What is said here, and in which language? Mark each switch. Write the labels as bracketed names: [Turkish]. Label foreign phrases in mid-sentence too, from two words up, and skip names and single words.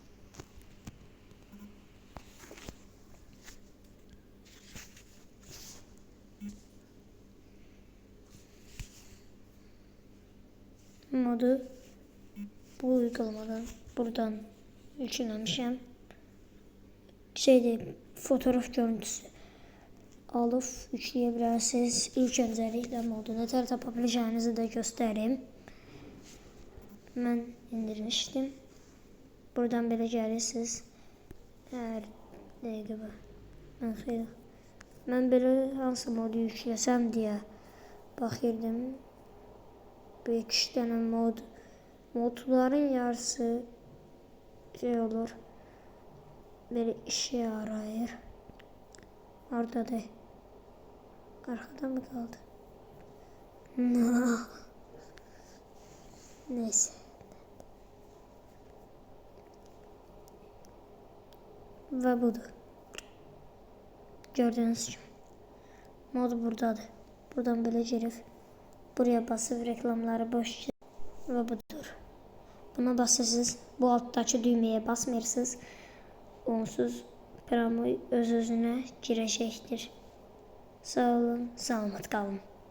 [Turkish] Modu bu uygulamadan buradan yüklemişim. Fotoğraf görüntüsü alıp yükleyebilirsiniz. İlk öncelikle modu neler yapabileceğinizi de göstereyim. Ben indirmiştim. [Azerbaijani] Buradan belə gəlirsiniz. Hər dəqiqə mən belə hansı modu yükləsəm deyə baxırdım. [Turkish] Bir iki tane modların yarısı olur. Böyle işe yarayır. Orada da arkada mı kaldı? Neyse. Ve budur. Gördüğünüz gibi. Mod buradadır. Buradan böyle girip buraya basıp reklamları boş ve budur. [Azerbaijani] Buna basırsınız. Bu alttaki düğmeye basmırsınız. Onsuz promo öz-özünə girəcəkdir. Sağ olun, salamat qalın.